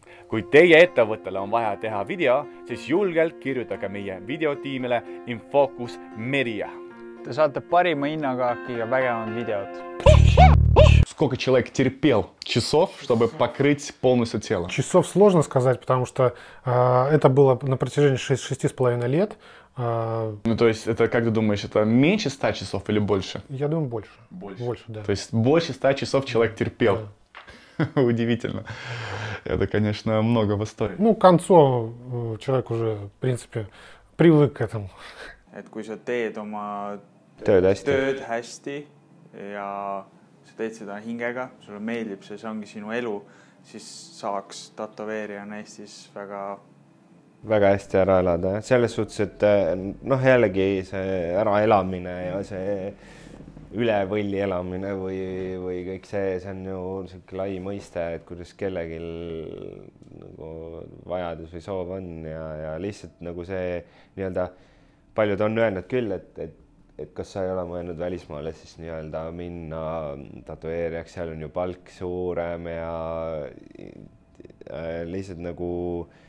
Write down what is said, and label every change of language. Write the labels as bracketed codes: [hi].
[et] Kui teie ettevõttele on vaja teha video, siis julgelt kirjutage meie videotiimile Infocus Media. Te saate parima hinnaga ja vägevad videod. [ru] Сколько человек терпел часов, чтобы покрыть полностью тело? Часов сложно сказать, потому что это было на протяжении 6,5 лет. Ну, то есть, это, как ты думаешь, это меньше 100 часов или больше? Я думаю, больше. Больше, да. То есть, больше 100 часов человек терпел. Да. Удивительно. Это, конечно, много в истории. Ну, к концу человек уже, в принципе, привык к этому. [et] Et kui sa teed oma tööd hästi ja sa teed seda hingega, sulle meeldib see, see ongi sinu elu, siis saaks tätoveerijana Eestis väga hästi ära elada. Selles suhtes, et noh, jällegi see äraelamine ja see üle võlli elamine või kõik see on ju selline lai mõiste, et kuidas kellelgi nagu vajadus või soov on ja lihtsalt nagu see nii-öelda paljud on öelnud küll, et kas sa ei ole mõelnud välismaale siis nii-öelda minna tatueerijaks, seal on ju palk suurem ja lihtsalt nagu,